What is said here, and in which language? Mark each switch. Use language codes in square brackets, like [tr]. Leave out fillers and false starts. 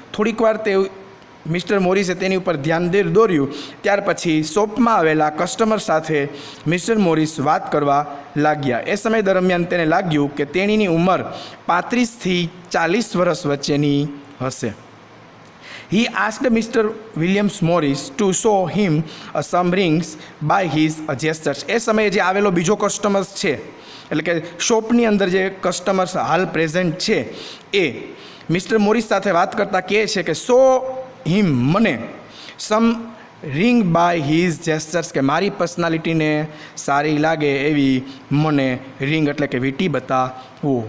[gu] થોડીક વાર તે મિસ્ટર મોરિસે તેની ઉપર ધ્યાન દોર્યું. ત્યાર પછી શોપમાં આવેલા કસ્ટમર સાથે મિસ્ટર મોરિસ વાત કરવા લાગ્યા. એ સમય દરમિયાન તેને લાગ્યું કે તેણીની ઉંમર 35થી 40 વર્ષ વચ્ચેની હશે. [en] He asked Mr. Williams Morris to show him some rings by his gestures. [gu] એ સમયે જે આવેલો બીજો કસ્ટમર્સ છે, એટલે કે શોપની અંદર જે કસ્ટમર્સ હાલ પ્રેઝન્ટ છે, એ મિસ્ટર મોરિસ સાથે વાત કરતાં કહે છે કે [en] show him, [gu] મને [en] some ring by his jesters, [gu] કે મારી પર્સનાલિટીને સારી લાગે એવી મને રિંગ એટલે કે વીંટી બતાવો.